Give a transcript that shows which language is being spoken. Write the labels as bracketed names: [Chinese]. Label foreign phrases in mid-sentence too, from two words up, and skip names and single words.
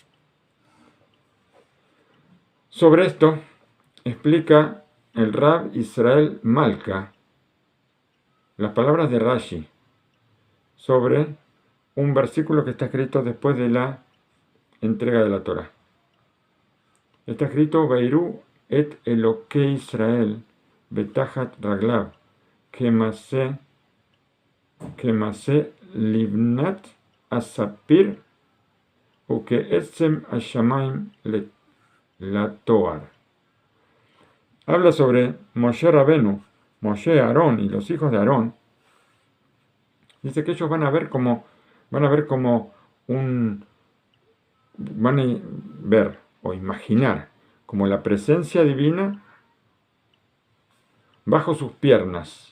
[Spanish] Sobre esto explica el Rab Israel Malka las palabras de Rashi sobre un versículo que está escrito después de la entrega de la Torah. Está escrito: [Hebrew] ויראו את אלקי ישראל ותחת רגליו כמעשה לבנת הספיר וכעצם השמים לטהר. [Spanish] Habla sobre Moshe Rabenu, Moshe, Aarón y los hijos de Aarón. Dice que ellos van a ver como o imaginar como la presencia divina bajo sus piernas.